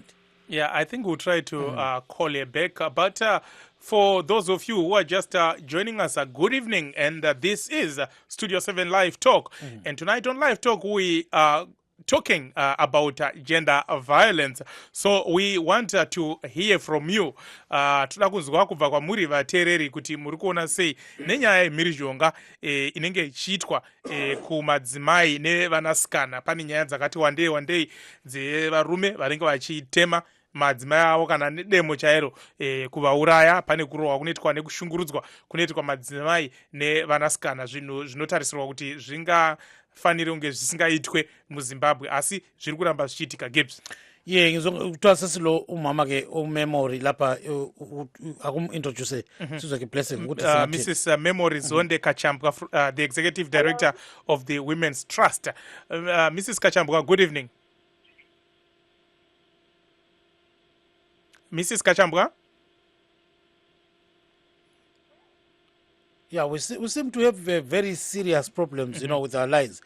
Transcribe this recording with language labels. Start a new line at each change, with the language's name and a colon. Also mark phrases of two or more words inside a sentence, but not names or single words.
English: Yeah, I think we'll try to call her back. But for those of you who are just joining us, good evening. And this is Studio 7 Live Talk. And tonight on Live Talk, we are talking about gender violence. So we want to hear from you.
Shona: Toda kunzwa kubva kwamuri vateereri kuti muri kuona sei nenyaya yemhirizhonga inenge ichiitwa kumadzimai nevanasikana. Pane nyaya dzakati wandei dzevarume vanenge vachitema madzimai avo kana nedemo chairo kuvauraya. Pane kurohwa kunoitwa nekushungurudzwa kunoitwa madzimai nevanasikana, zvinhu zvinotarisirwa kuti zvingafanire kunge zvisingaitwe muZimbabwe, asi zviri kuramba zvichiitika. Gibbs.
North Ndebele: Ye ngizokuthiwa sesilo umama ke umemory lapha akumintroduce sizwe ke blessing ukuthi singathini.
English: Mrs. Memory Zonde Kachambwa, the executive director of the Women's Trust. Mrs. Kachambwa, good evening. Mrs. Kachambwa? Yeah, we seem to have very serious problems, you know, with our lines.